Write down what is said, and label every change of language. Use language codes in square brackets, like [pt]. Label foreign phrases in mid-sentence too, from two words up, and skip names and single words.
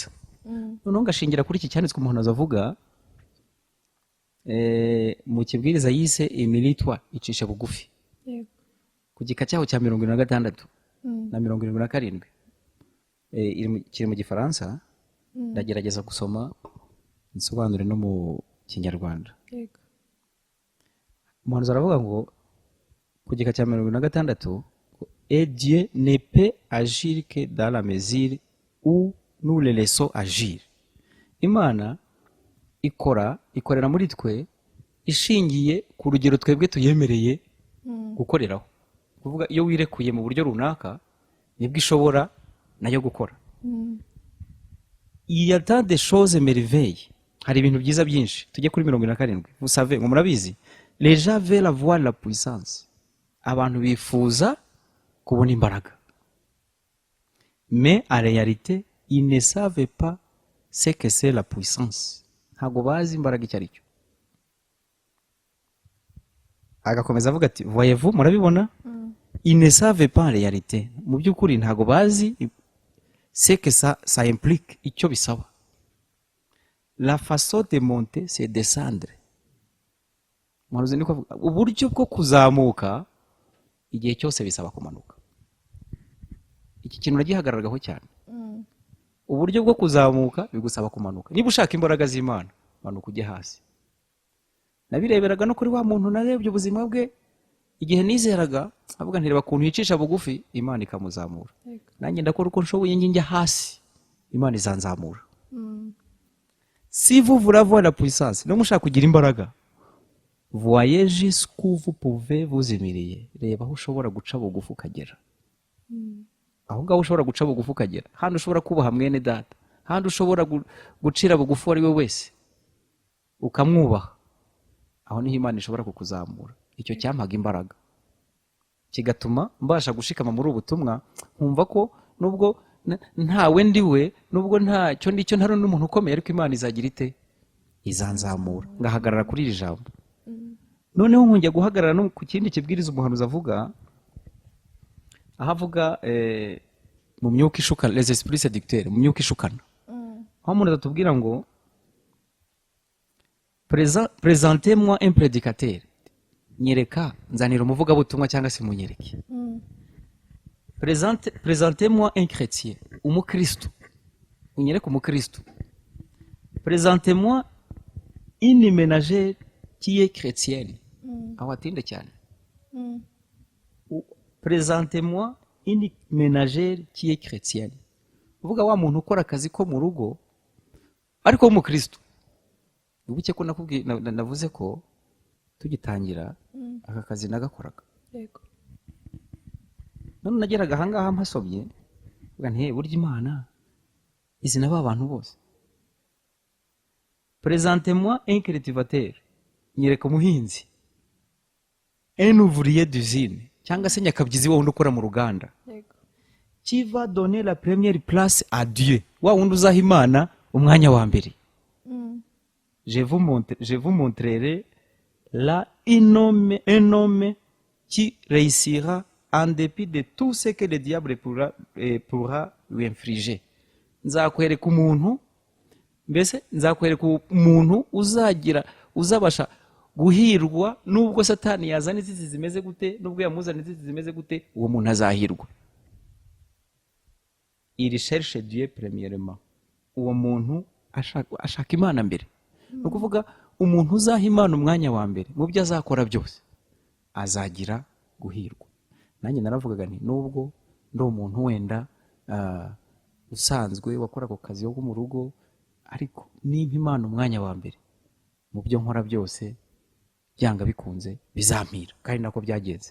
[rw] Noneho ngashingira kuri iki cyanditswe umuhanuzi avuga mu kibwiriza yise imiritwa icisha bugufi, ku gika cyaho cya 76 na 77. Kiri mu Gifaransa, ndagerageza gusoma nsobanure no mu Kinyarwanda. Umuhanuzi aravuga ngo ku gika cya 76, [fr] et Dieu ne peut agir que dans la mesure où nous le laissons agir. [rw] Imana ikorera muri twe ishingiye ku rugero twebwe tuyemereye gukoreraho. Kuvuga iyo wirekuye mu buryo runaka nibwo ishobora nayo gukora. [fr] Il y a tant de choses merveilleuses, [rw] hari ibintu byiza byinshi. Tujye kuri 77. [fr] Vous savez, [rw] ngo murabizi, [fr] les gens veulent avoir la puissance, [rw] abantu bifuza kubona imbaraga, [fr] mais en réalité ils ne savent pas ce que c'est la puissance. [rw] Ntabwo bazi imbaraga icyo ari cyo. Agakomeza avuga ati, [fr] voyez-vous, murabibona, ils ne savent pas en réalité [rw] mu by'ukuri ntago bazi [fr] ce que ça implique [rw] icyo bisaba. [fr] La façon de monter c'est descendre. [rw] Mwaruzi niko avuga uburyo bwo kuzamuka igihe cyose bisaba kumanuka. Iki kintu nagihagararagaho cyane. Uburyo bwo kuzamuka bigusaba kumanuka. Niba ushaka imbaraga z'Imana manuka ujye hasi. Nabireberaga no kuri wa muntu narebye ubuzima bwe igihe nizeraga avuga ntireba kuntu yicisha bugufi Imana ikamuzamura. Nanjye ndakora uko nshoboye njya hasi Imana izanzamura. [fr] Si vous voulez avoir la puissance, [rw] no mushaka kugira imbaraga, [fr] voyez jusqu'où vous pouvez vous humilier. [rw] Reba aho ushobora guca bugufi ukagera. Aho ngaho ushobora guca bugufi ukagera. Handi ushobora kubaha mwene data. Handi ushobora gucira bugufi ari we wese. Ukamwubaha. Aho niho Imana ishobora kukuzamura. Icyo cyampaga imbaraga. Kigatuma mbasha gushikama muri ubutumwa nkumva ko nubwo ntawe ndiwe nubwo ntacyo ndicyo ntari n'umuntu ukomeye ariko Imana izagira ite izanzamura ngahagarara kuri iri jambo. Noneho nkongera guhagarara no ku kindi kibwiriza umuhanuzi avuga aho avuga mu myuka ishukana, [fr] les esprits séducteurs, [rw] mu myuka ishukana. Aho umuntu atubwira ngo [fr] présentez-moi un prédicateur. [rw] Nyereka nzanira umuvugabutumwa cyangwa se munyereke. [fr] Présentez-moi un chrétien, [rw] umukristo. Unyereke umukristo. [fr] Présentez-moi une ménagère qui est chrétienne. [rw] Aho atinde cyane. [fr] Présentez-moi une ménagère qui est chrétienne. [rw] Uvuga wa muntu ukora akazi ko mu rugo ariko w'umukristo. Ubuke ko nakubwiye navuze ko tugitangira aka kazi nagakoraga. Yego. None nageraga ahangaha mpasobye uvuga nti burya Imana izi naba abantu bose. [fr] Présentez-moi un cultivateur. [rw] Nyereka umuhinzi. [fr] Un ouvrier d'usine [rw] cyangwa se nyakabyizi wundi ukora mu ruganda. Yego. [fr] Qui va donner la première place à Dieu. [rw] Wa wundi uzaha Imana umwanya wa mbere. [fr] Je vous montrerai là un homme qui réussira en dépit de tout ce que le diable pourra lui infliger. [rw] Nzakwereka umuntu mbese nzakwereka umuntu uzabasha guhirwa nubwo Satani yazana izizi zimeze gute nubwo yamuzana izizi zimeze gute uwo muntu azahirwa. [fr] Il cherche Dieu premièrement. [rw] Uwo muntu ashaka Imana mbere. No kuvuga umuntu uzaha Imana umwanya wa mbere mu byo azakora byose azagira guhirwa. Nanjye naravugaga nti nubwo ndi umuntu wenda usanzwe wakora ako kazi yo mu rugo ariko nimba Imana umwanya wa mbere mu byo nkora byose byanga bikunze bizampira kandi nako byagenze.